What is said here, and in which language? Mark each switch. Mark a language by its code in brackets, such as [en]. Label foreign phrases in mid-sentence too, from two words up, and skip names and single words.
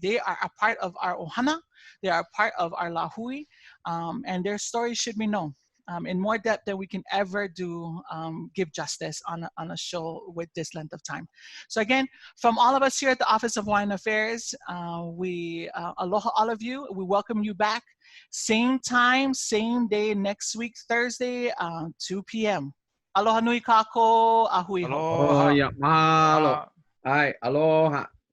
[en] They are a part of our ohana, they are a part of our lahui, and their stories should be known in more depth than we can ever do, give justice on a show with this length of time. So again, from all of us here at the Office of Hawaiian Affairs, we aloha all of you. We welcome you back. Same time, same day next week, Thursday, 2 p.m. [haw] Aloha nui kako, ahui ho. [en] Oh, Aloha. yeah, mahalo. Ai, aloha.